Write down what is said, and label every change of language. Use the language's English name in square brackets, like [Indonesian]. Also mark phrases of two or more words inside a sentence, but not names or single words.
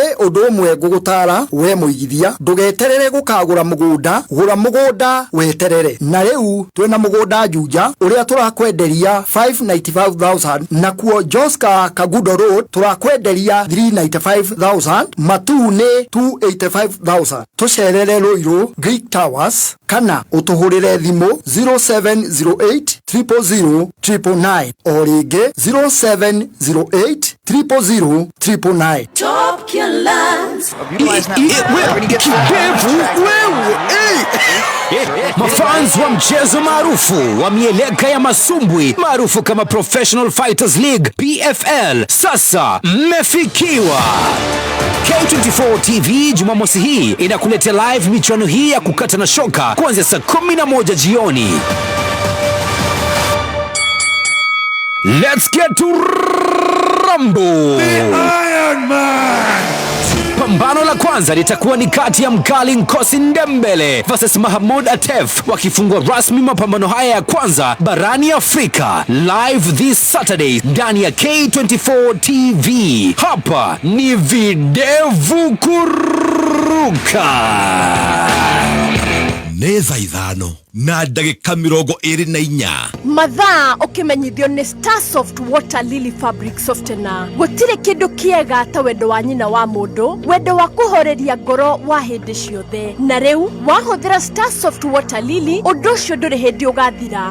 [Kikuyu] undu umwe gugutara we muigithia ndugeterere gukagura mugunda gura mugunda weterere na riu twina mugunda Juja uria turakwenderia 595,000 na kuo Joska Kagudo Road turakwenderia 395,000 Matune 285,000 tucerere Ruiru Greek Towers kana utuhurire thimu 0708 000 999 o ringi 0708 000 999. [English] Top Care Lads. [Swahili] Mafans wa mchezo maarufu wa mieleka ya masumbwi maarufu kama Professional Fighters League PFL sasa mmefikiwa. K24 TV Jumamosi hii inakuletea live michuano hii ya kukata na shoka kuanzia saa 11 jioni. [English] Let's get to Rumble. The Iron Man. [Swahili] Pambano la kwanza litakuwa ni kati ya mkali Nkosi Ndembele versus Mahmoud Atef, wakifungua rasmi mapambano haya ya kwanza barani Afrika, [English] live this Saturday [Swahili] ndani ya K24 TV. Hapa ni videvu kuruka. [Kikuyu] Neza ithano na ndagika 24 mathaa ukimenyithio ni Starsoft Water Lily Fabric Softener. Gutire kindu kiega ta wendo wa nyina wa mundu, wendo wa kuhoreria ngoro wa hindi ciothe. Na riu wahuthira Starsoft Water Lily, undu ucio nduri hindi ugathira.